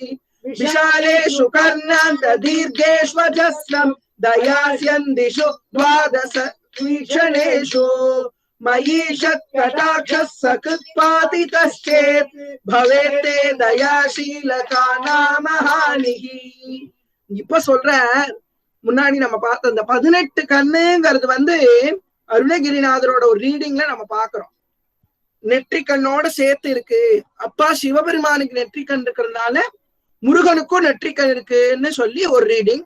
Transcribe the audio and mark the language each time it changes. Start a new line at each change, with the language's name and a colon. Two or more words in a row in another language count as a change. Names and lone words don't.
Sanskrit: विशालेषु कर्णान्त दीर्घेष्वजस्रं, दयास्यन्दिषु द्वादश वीक्षणेषु मयीषत् कटाक्षः सकृत्पातितश्चेत् भवेते दयाशीलकानां हानिः.
Tamil: இப்ப சொல்ற, முன்னாடி நம்ம பார்த்த அந்த 18 கண்ணுங்கிறது அருணகிரிநாதரோட ஒரு ரீடிங்ல நம்ம பாக்குறோம். நெற்றிக்கண்ணோட சேர்த்து இருக்கு. அப்பா சிவபெருமானுக்கு நெற்றிக்கண் இருக்கிறதுனால முருகனுக்கும் நெற்றிக்கண் இருக்குன்னு சொல்லி ஒரு ரீடிங்.